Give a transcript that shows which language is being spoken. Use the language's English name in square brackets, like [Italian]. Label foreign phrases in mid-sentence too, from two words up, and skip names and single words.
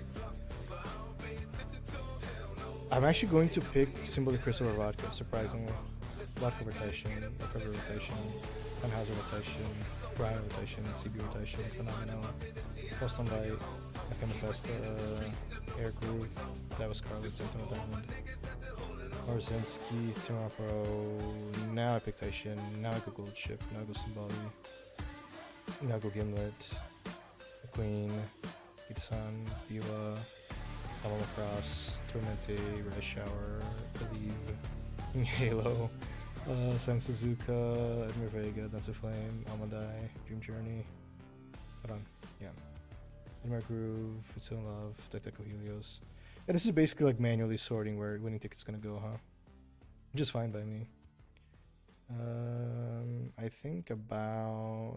[English] I'm actually going to pick Simboli Chris over Vodka, surprisingly. Vodka rotation, Fever rotation, Funhauser rotation, Brian rotation, CB rotation, Phenomenal, Post on Light, Akamafesta, Air Groove, that was Scarlet, Sentinel Diamond, Marzinski, Timapro, now I pick Taishin, now I go Gold Ship, now I go Simbali, now I go Gimlet, Queen, Kitsan, Biwa, Alamo Cross, Tormente, Red Shower, Believe, Halo, San Suzuka, Admir Vega, Dancer Flame, Almadai, Dream Journey. Hold on, yeah. Admir Groove, It's in Love, Deteco Helios. Yeah, this is basically like manually sorting where winning ticket's gonna go, huh? Just fine by me. I think about...